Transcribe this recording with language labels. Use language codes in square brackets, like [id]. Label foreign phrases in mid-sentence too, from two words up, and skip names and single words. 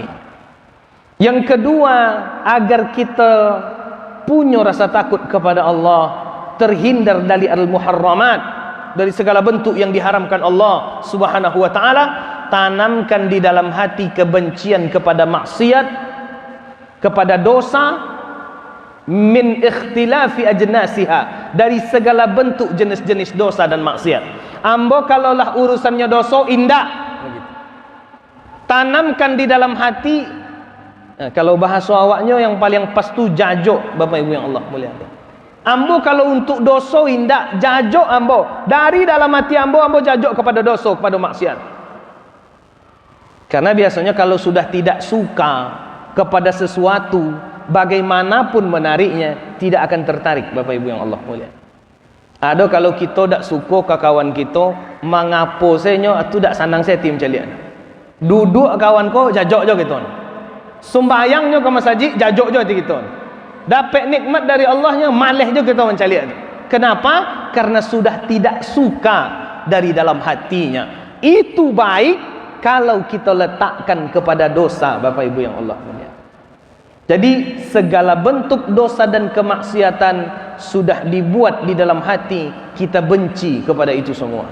[id] Yang kedua, agar kita punya rasa takut kepada Allah, terhindar dari al-muharramat, dari segala bentuk yang diharamkan Allah [ar] سبحانه وتعالى, [id] tanamkan di dalam hati kebencian kepada maksiat, kepada dosa, [ar] من اختلاف أجناسها, [id] dari segala bentuk jenis-jenis dosa dan maksiat. Ambo kalaulah urusannya dosa indah, tanamkan di dalam hati. Nah, kalau bahasa awaknya yang paling pas tu jajok Bapak Ibu yang Allah muliakan. [min] Ambo kalau untuk dosa indah jajok ambo, dari dalam hati ambo jajok kepada dosa, kepada maksiat. [id] Karena biasanya kalau sudah tidak suka kepada sesuatu, bagaimanapun menariknya tidak akan tertarik Bapak Ibu yang Allah mulia. Ada kalau kita tak suka ke kawan kita, [min] mengapo senyo atu tak sanang setim calian. Duduk kawan ko jajok jo gitu. Sembayangnya ke masjid jajok jo gitu. Dapat nikmat dari Allahnya malih jo kita mencalian. [id] Kenapa? Karena sudah tidak suka dari dalam hatinya. Itu baik kalau kita letakkan kepada dosa Bapak Ibu yang Allah mulia. Jadi segala bentuk dosa dan kemaksiatan sudah dibuat di dalam hati, kita benci kepada itu semua.